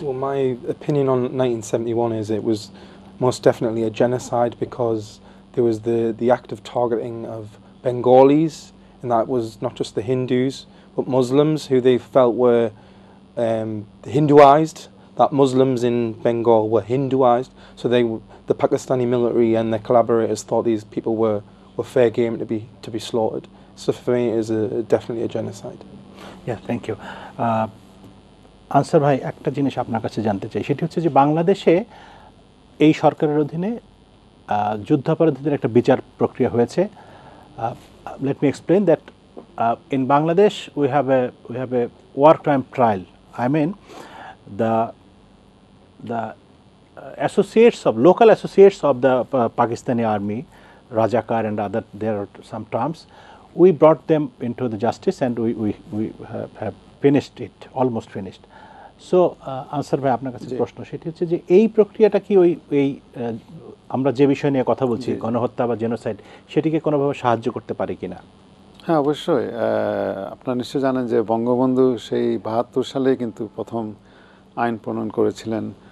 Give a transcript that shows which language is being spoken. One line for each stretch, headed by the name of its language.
English: Well, my opinion on 1971 is it was most definitely a genocide, because there was the act of targeting of Bengalis, and that was not just the Hindus but Muslims who they felt were Hinduized, that Muslims in Bengal were Hinduized, so the Pakistani military and their collaborators thought these people were fair game to be slaughtered. So for me it is definitely a genocide. Yeah, thank you.
Bangla: Answer ভাই, একটা জিনিস আপনার কাছে জানতে চাই, সেটি হচ্ছে যে বাংলাদেশে এই সরকারের অধীনে যুদ্ধাপরাধীদের একটা বিচার প্রক্রিয়া হয়েছে।
English: Let me explain that in Bangladesh we have a war crime trial. I mean the associates of local associates of the Pakistani army, Rajakar and other, there are some terms, we brought them into the justice and we have finished it, almost finished.
Bangla: So answer ভাই, আপনার কাছে প্রশ্ন সেটি হচ্ছে যে এই প্রক্রিয়াটা কি এই আমরা যে বিষয় নিয়ে কথা বলছি, গণহত্যা বা জেনোসাইড, সেটিকে কোনোভাবে সাহায্য করতে পারে কিনা? হ্যাঁ, অবশ্যই। আপনারা নিশ্চয় জানেন যে বঙ্গবন্ধু সেই ৭২ সালে কিন্তু প্রথম আইন প্রণয়ন করেছিলেন।